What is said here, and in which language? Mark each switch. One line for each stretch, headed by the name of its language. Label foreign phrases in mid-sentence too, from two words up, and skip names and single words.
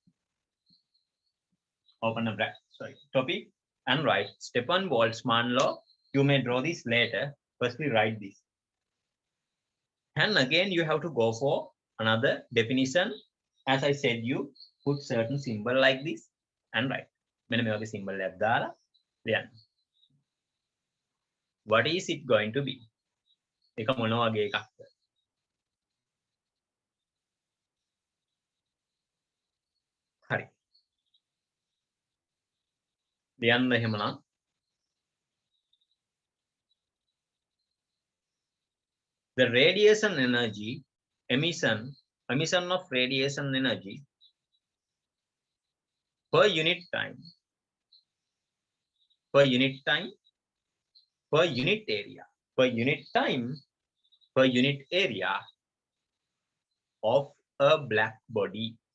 English: Open a bracket, sorry, topic and write Stepan-Boltzmann law. You may draw this later. Firstly, write this. And again, you have to go for another definition. As I said, you put certain symbol like this and write.
Sinhala: මෙන්න මේ වගේ symbol එකක් දාලා ලියන්න.
English: What is it going to be?
Sinhala: එක මොන වගේ එකක්ද? හරි. ලියන්න එහෙමනම්.
English: The radiation energy emission of radiation energy per unit time per unit area of a black body